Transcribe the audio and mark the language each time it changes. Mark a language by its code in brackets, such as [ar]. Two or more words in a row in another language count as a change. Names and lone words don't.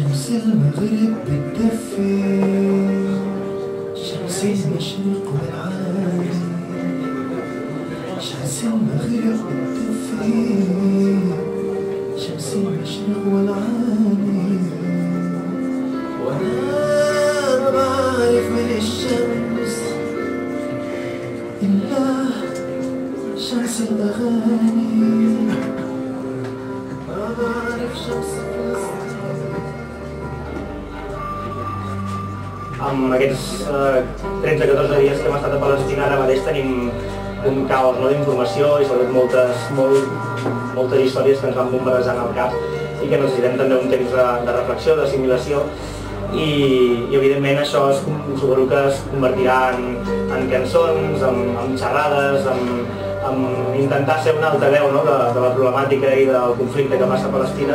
[ar] المغرب بتدفي شمس المشرق والعالي شمس المغرب بتدفي شمس المشرق والعالي وانا ما بعرف من الشمس الا شمس الاغاني ما بعرف شمس [ca] Amb aquests 13-14 dies que hem estat a Palestina ara mateix tenim un caos d'informació i sobretot moltes històries que ens van bombardejant al cap i que necessitem també un temps de reflexió, d'assimilació i evidentment això suposo que es convertirà en cançons, en xerrades, en intentar ser un altaveu de la problemàtica i del conflicte que passa a Palestina.